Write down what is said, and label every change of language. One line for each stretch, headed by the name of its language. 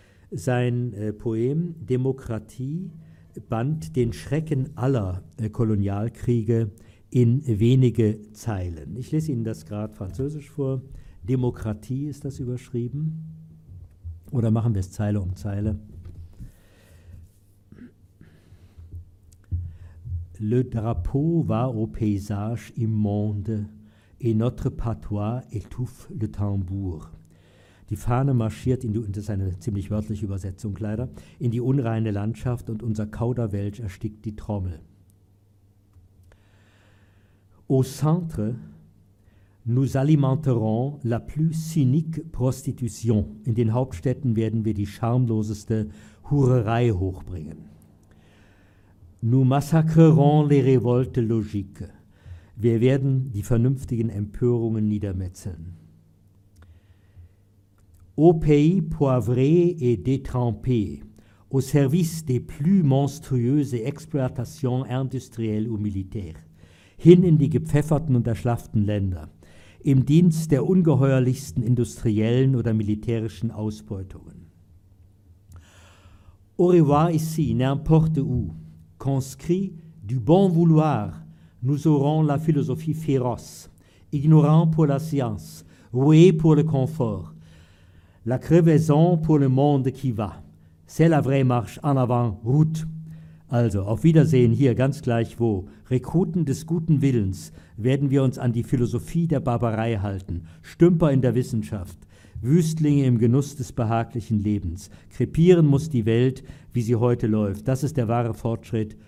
German: Sein Poem Demokratie band den Schrecken aller Kolonialkriege in wenige Zeilen. Ich lese Ihnen das gerade französisch vor. Demokratie ist das überschrieben. Oder machen wir es Zeile um Zeile?
French: Le drapeau va au paysage immonde et notre patois étouffe le tambour.
German: Die Fahne marschiert in die, das ist eine ziemlich wörtliche Übersetzung leider, in die unreine Landschaft und unser Kauderwelsch erstickt die Trommel.
French: Au centre, nous alimenterons la plus cynique prostitution.
German: In den Hauptstädten werden wir die schamloseste Hurerei hochbringen.
French: Nous massacrerons les révoltes logiques.
German: Wir werden die vernünftigen Empörungen niedermetzeln.
French: Au pays poivré et détrempé, au service des plus monstrueuses exploitations industrielles ou militaires,
German: hin in die gepfefferten und erschlafften Länder, im Dienst der ungeheuerlichsten industriellen oder militärischen Ausbeutungen.
French: Au revoir ici, n'importe où, conscrit du bon vouloir, nous aurons la philosophie féroce, ignorant pour la science, roué pour le confort, la crevaison pour le monde qui va. C'est la vraie marche en avant, route.
German: Also, auf Wiedersehen hier, ganz gleich wo. Rekruten des guten Willens werden wir uns an die Philosophie der Barbarei halten. Stümper in der Wissenschaft. Wüstlinge im Genuss des behaglichen Lebens. Krepieren muss die Welt, wie sie heute läuft. Das ist der wahre Fortschritt.